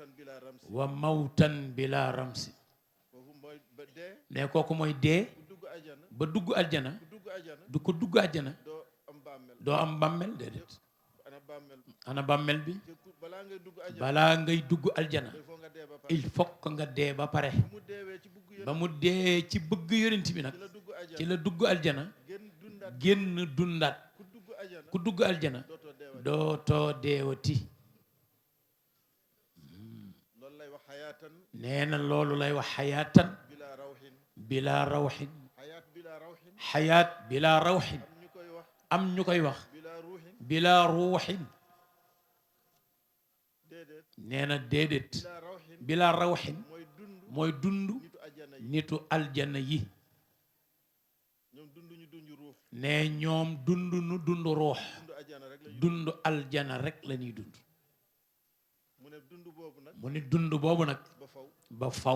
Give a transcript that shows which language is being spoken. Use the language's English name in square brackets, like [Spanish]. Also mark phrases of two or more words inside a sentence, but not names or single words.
[Arabic] و موتا بلا رمس و موتا بلا رمس [Wolof] foofu mooy mooy ba dee ne kooku mooy dee ku dugg ajana ba dugg aljana ku dugg ajana du ko dugg aljana doo am bàmmeel doo am bàmmeel déedéet ana bàmmeel ana bàmmeel bi te balaa ngay dugg ajana balaa ngay dugg aljana il faut nga dee ba pare [French] il faut que [Wolof] nga dee ba pare mu deewee ci bugg ba mu dee ci bëgg yonent bi nag ci la dugg ajana ci la dugg aljana gën dundaat génn dundaat ku dugg ajana ku dugg aljana dootoo deewati dootoo deewati loolu lay wax xayaatan nee na loolu lay wax xayaatan [Arabic] بلا روح بلا روح حياة بلا روح حياة بلا روح [Wolof] am ñu koy wax am ñu koy wax [Arabic] بلا روح بلا روح [Wolof] déedéet nee na déedéet [Arabic] بلا روح بلا روح [Wolof] mooy dund mooy dund nitu ajana yi nitu aljana yi ñoom dund ñu dund ruux ne ñoom dund nu dund ruux dund ajana rek la ñu dund aljana rek la ñuy dund mu ne dund boobu nag mu ni dund boobu nag ba faw ba faw